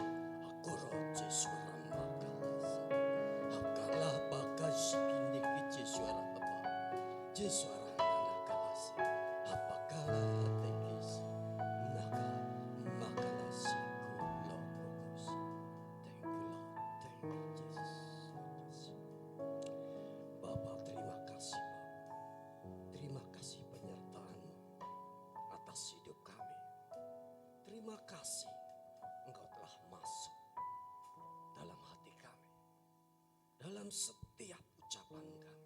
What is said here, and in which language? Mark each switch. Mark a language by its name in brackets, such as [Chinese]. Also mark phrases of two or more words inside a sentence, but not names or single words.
[English] Jesuara manakalasi, apakala tekis, naka makalasi kulokos. Thank you Lord, thank you Jesus. [Indonesian] Bapak terima kasih Bapak, terima kasih penyertaan-Mu atas hidup kami. Terima kasih Engkau telah masuk dalam hati kami. dalam setiap ucapan kami.